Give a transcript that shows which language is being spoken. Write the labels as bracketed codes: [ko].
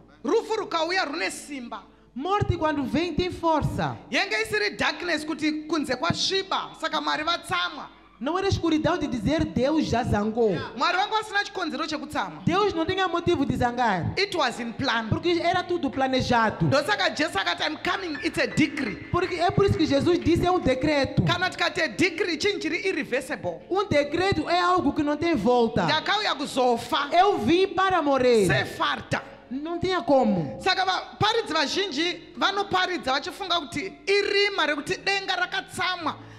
[sn] Rufu rukauya rune simba. [pt] Morte quando vem tem força. [sn] Yenge isiri darkness kuti kunze kwasviba. Saka Mwari vatsama. [pt] Não era escuridão de dizer Deus já zangou. [sn] Mwari vanga vasina chikonzero chekutsama. [pt] Deus não tinha motivo de zangar. [en] It was in plan. [pt] Porque era tudo planejado. [sn] Ndosaka Jesu akati [en] I'm coming, it's a decree. [pt] Porque é por isso que Jesus disse é um decreto. [sn] Kana tikati a decree chinhu chiri irreversible. [pt] Um decreto é algo que não tem volta. [sn] Ndakauya kuzofa [pt] Eu vim para morrer. sefarta. Não tinha como. [sn] Saka vaparidzi vazhinji vanoparidza vachifunga kuti irima rekuti denga rakatsamwa.